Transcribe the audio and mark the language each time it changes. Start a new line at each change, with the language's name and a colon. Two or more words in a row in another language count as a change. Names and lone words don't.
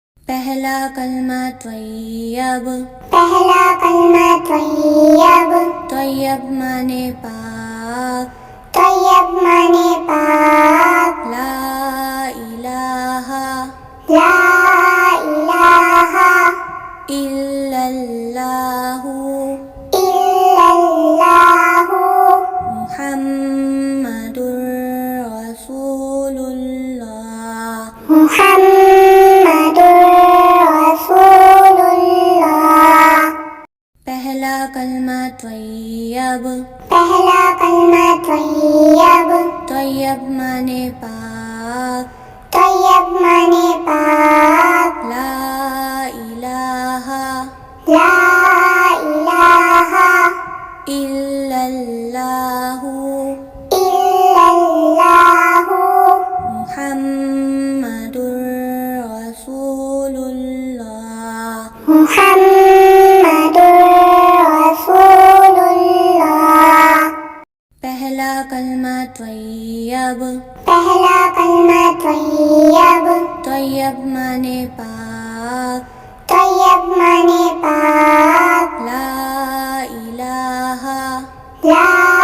Hindi: पहला कलमा त्वय्यब, पहला कलमा त्वय्यब, त्वय्यब माने पाक, त्वय्यब माने पाक,
Arabic: لا إله, لا إله इल्लल्लाहु, इल्लल्लाहु محمد رسول الله, محمد رسول الله.
Hindi: पहला कलमा त्वय्यब, पहला कलमा त्वय्यब, त्वय्यब माने पाक, त्वय्यब माने पाक,
Arabic: لا إله, لا إله इल्लल्लाहु, इल्लल्लाहु محمد رسول الله, محمد رسول الله.
Hindi: पहला कलमा त्वय्यब, पहला कलमा त्वय्यब, त्वय्यब माने पाक, त्वय्यब माने पाक,
Arabic: لا إله, ला